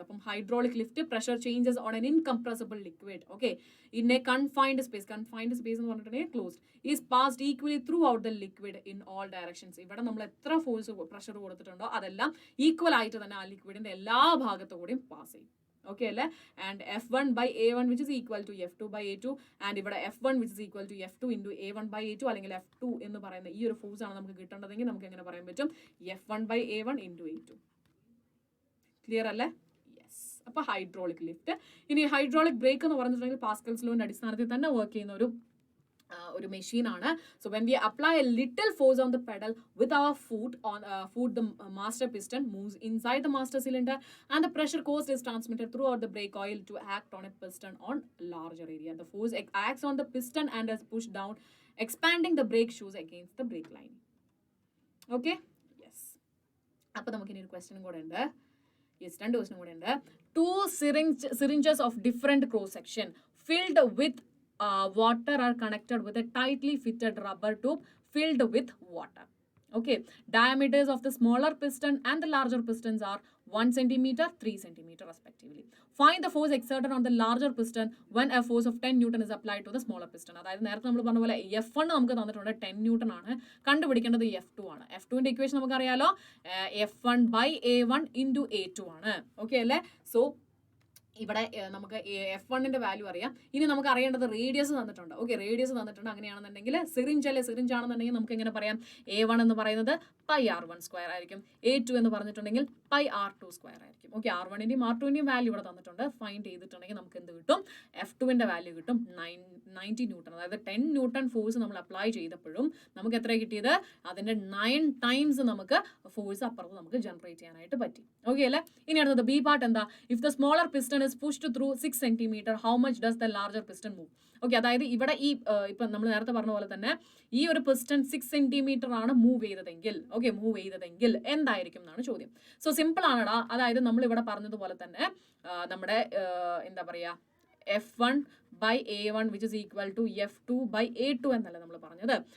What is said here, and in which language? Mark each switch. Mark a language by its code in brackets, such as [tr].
[en] അപ്പം hydraulic lift pressure changes on an incompressible liquid. Okay, in a confined space [ml] എന്ന് പറഞ്ഞിട്ടുണ്ടെങ്കിൽ [en] Closed is passed equally throughout the liquid in all directions. [ml] ഇവിടെ നമ്മൾ എത്ര force pressure കൊടുത്തിട്ടുണ്ടോ അതെല്ലാം equal ആയിട്ട് തന്നെ ആ ലിക്വിഡിന്റെ എല്ലാ ഭാഗത്തു കൂടിയും പാസ് ചെയ്യും. ഓക്കെ അല്ലേ? [en] And F1 by A1 which is equal to F2 by A2. [ml] And ഇവിടെ [en] F1 which is equal to F2 into A1 by A2, [ml] അല്ലെങ്കിൽ F2 എന്ന് പറയുന്ന ഈ ഒരു ഫോഴ്സ് ആണ് നമുക്ക് കിട്ടേണ്ടതെങ്കിൽ നമുക്ക് എങ്ങനെ പറയാൻ പറ്റും? [en] F1 by A1 into A2. Clear അല്ലേ? Yes. [ml] അപ്പൊ ഹൈഡ്രോളിക് ലിഫ്റ്റ്. ഇനി ഹൈഡ്രോളിക് ബ്രേക്ക് എന്ന് പറഞ്ഞിട്ടുണ്ടെങ്കിൽ പാസ്കൽസ് ലോന്റെ അടിസ്ഥാനത്തിൽ തന്നെ വർക്ക് ചെയ്യുന്ന ഒരു ഒരു മെഷീൻ ആണ്. [en] So when we apply a little force on the pedal with our foot the master piston moves inside the master cylinder and the pressure caused is transmitted throughout the brake oil to act on a piston on larger area. The force acts on the piston and is pushed down, expanding the brake shoes against the brake line. Okay, yes. [ml] അപ്പോൾ നമുക്ക് ഇനി ഒരു question കൂടെ ഉണ്ട്. Yes, 2 question കൂടെ ഉണ്ട്. [en] 2 syringes of different cross section filled with water are connected with a tightly fitted rubber tube filled with water. Okay, diameters of the smaller piston and the larger pistons are 1 centimeter, 3 centimeter respectively. Find the force exerted on the larger piston when a force of 10 Newton is applied to the smaller piston. [ml] അതായത് നേരത്തെ നമ്മൾ പറഞ്ഞ പോലെ F1 നമുക്ക് തന്നിട്ടുണ്ട് 10 Newton ആണ്, കണ്ടുപിടിക്കേണ്ടത് F2 ആണ്. F2ന്റെ ഇക്വേഷൻ നമുക്കറിയാലോ, F1/A1 into A2 ആണ്. ഓക്കെ അല്ലേ? സോ ഇവിടെ നമുക്ക് F1ന്റെ വാല്യൂ അറിയാം. ഇനി നമുക്ക് അറിയേണ്ടത് റേഡിയസ് തന്നിട്ടുണ്ട്. ഓക്കെ, റേഡിയസ് തന്നിട്ടുണ്ട്. അങ്ങനെയാണെന്നുണ്ടെങ്കിൽ സിറിഞ്ച് ആണെന്നുണ്ടെങ്കിൽ നമുക്ക് എങ്ങനെ പറയാം? A1 എന്ന് പറയുന്നത് πr1² ആയിരിക്കും. A2 എന്ന് പറഞ്ഞിട്ടുണ്ടെങ്കിൽ πr2² ആയിരിക്കും. ഓക്കെ, R1ന്റെയും R2ന്റെയും വാല്യൂ ഇവിടെ തന്നിട്ടുണ്ട്. ഫൈൻഡ് ചെയ്തിട്ടുണ്ടെങ്കിൽ നമുക്ക് എന്ത് കിട്ടും? F2ന്റെ വാല്യൂ കിട്ടും 90 ന്യൂട്ടൺ. അതായത് 10 ന്യൂട്ടൺ ഫോഴ്സ് നമ്മൾ അപ്ലൈ ചെയ്തപ്പോഴും നമുക്ക് എത്ര കിട്ടിയത്? അതിന്റെ 9 ടൈംസ് നമുക്ക് ഫോഴ്സ് അപ്പുറത്ത് നമുക്ക് ജനറേറ്റ് ചെയ്യാനായിട്ട് പറ്റി. ഓക്കെ അല്ലേ? ഇനി അടുത്തത് ബി പാർട്ട് എന്താ? [en] If the smaller piston is pushed through 6 centimeter, how much does the larger piston move? [ml] Okay, അതായത് ഇവിടെ ഈ ഇപ്പം നമ്മൾ നേരത്തെ പറഞ്ഞ പോലെ തന്നെ ഈ ഒരു പിസ്റ്റൺ 6 സെന്റിമീറ്റർ ആണ് മൂവ് ചെയ്തതെങ്കിൽ എന്തായിരിക്കും എന്നാണ് ചോദ്യം. So simple ആണടാ. അതായത് നമ്മൾ ഇവിടെ പറഞ്ഞതുപോലെ തന്നെ നമ്മുടെ എന്താ പറയുക, [en] F1/A1 which is equal to F2/A2 [ml] എന്നല്ല നമ്മൾ പറഞ്ഞത്.